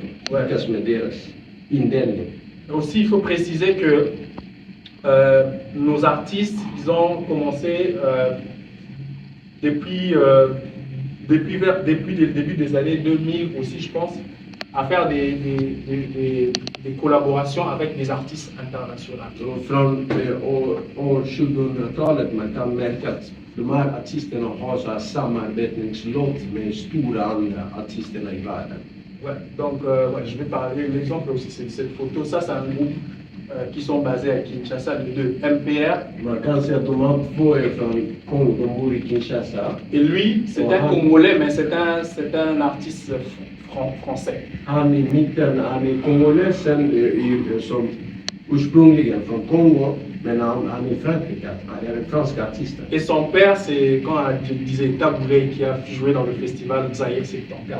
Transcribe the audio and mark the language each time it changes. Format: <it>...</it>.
<sv>Lyckats med deras indelning.</sv> <fr>Aussi, il faut préciser que nos artistes, ils ont commencé depuis le début des années 2000 aussi, je pense, à faire des collaborations avec des artistes internationaux.</fr> <sv>Från år 2000-talet man kan märka att de här artisterna har så här samarbetningslott med stora andra artisterna i världen.</sv> <fr>Ouais, donc je vais parler, l'exemple aussi c'est cette photo, ça c'est un groupe qui sont basés à Kinshasa, les deux, MPR.</fr> <sv>Man kan säga att de har två är från Kongo, de bor i Kinshasa.</sv> <fr>Et lui, c'est un Congolais, mais c'est un artiste français.</fr> <sv>Han i mitten, han är kongolesen som ursprungligen från Kongo, men han är Frankrike, han är en fransk artist.</sv> <fr>Et son père, c'est quand je disais Taboulé qui a joué dans le festival Zaire 74.</fr>